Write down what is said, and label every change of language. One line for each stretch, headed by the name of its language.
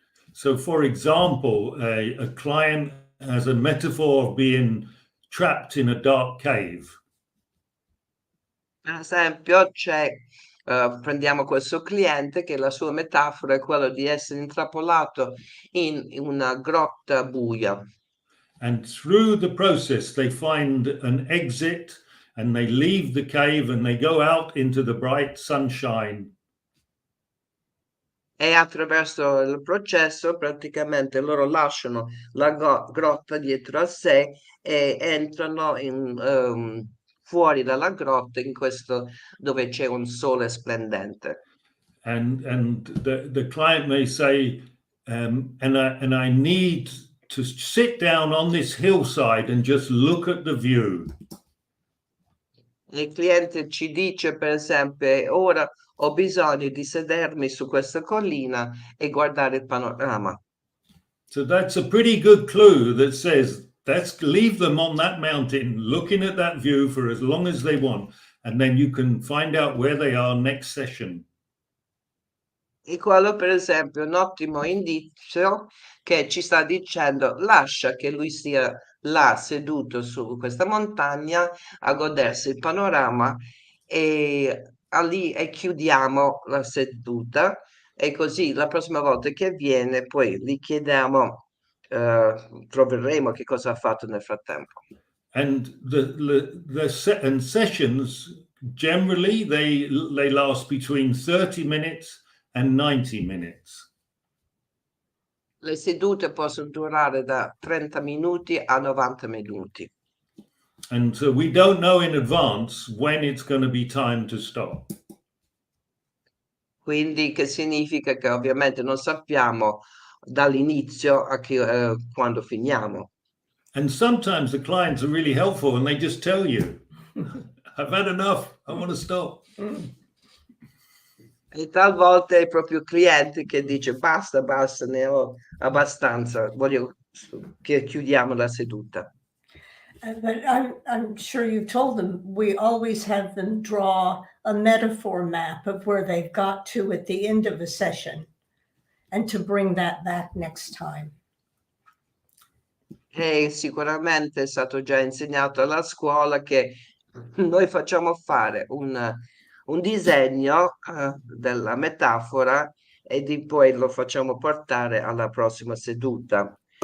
English: So for example, a client has a metaphor of being trapped in a dark cave.
Italian: Per esempio, prendiamo questo cliente che la sua metafora è quella di essere intrappolato in una grotta buia.
English: And through the process, they find an exit and they leave the cave and they go out into the bright sunshine.
Italian: E attraverso il processo praticamente loro lasciano la grotta dietro a sé e entrano fuori dalla grotta in questo dove c'è un sole splendente.
English: And the client may say, and I need to sit down on this hillside and just look at the view.
Italian: Il cliente ci dice, per esempio, ora ho bisogno di sedermi su questa collina e guardare il panorama.
English: So that's a pretty good clue that says, let's leave them on that mountain looking at that view for as long as they want, and then you can find out where they are next session.
Italian: E quello, per esempio, è un ottimo indizio che ci sta dicendo lascia che lui sia là seduto su questa montagna a godersi il panorama e lì e chiudiamo la seduta e così la prossima volta che viene poi gli chiediamo, troveremo che cosa ha fatto nel frattempo.
English: And and sessions generally they last between 30 minutes and 90 minutes.
Italian: Le sedute possono durare da 30 minuti a 90 minuti.
English: And so we don't know in advance when it's going to be time to stop.
Italian: Quindi che significa che ovviamente non sappiamo dall'inizio quando finiamo.
English: And sometimes the clients are really helpful and they just tell you, I've had enough, I want to stop.
Italian: E talvolta è proprio il cliente che dice basta, ne ho abbastanza, voglio che chiudiamo la seduta.
English: But I'm sure you've told them, we always have them draw a metaphor map of where they've got to at the end of a session and to bring that back next time.
Italian: E sicuramente è stato già insegnato alla scuola che noi facciamo fare un disegno della metafora e poi lo facciamo portare alla prossima seduta.